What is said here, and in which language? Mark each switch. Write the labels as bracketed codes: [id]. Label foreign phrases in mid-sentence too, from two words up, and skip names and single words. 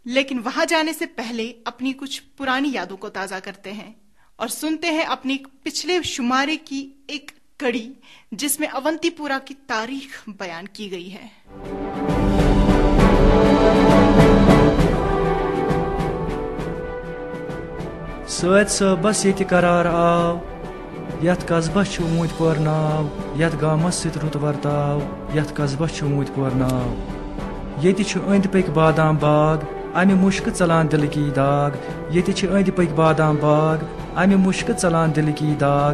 [ur] لیکن وہاں جانے سے پہلے اپنی کچھ پرانی یادوں کو تازہ کرتے ہیں اور سنتے ہیں اپنی پچھلے شمارے کی ایک کڑی جس میں اونتی پورہ کی تاریخ بیان کی گئی ہے. [ks] سید صٲبس ییٚتہِ قرار آو, یتھ قصبس چھُ اوٗنٛتۍ پور ناو, یتھ گامس سۭتۍ رُت ورتاو, یتھ قصبس چھُ اوٗنٛتۍ پور ناو. ییٚتہِ چھُ أنٛدۍ پٔکۍ بادام باغ, امہِ مُشکہٕ ژلان دِلکی داغ. ییٚتہِ چھِ أنٛدۍ پٔکۍ بادام باغ, امہِ مُشکہٕ ژلان دِلکی داغ.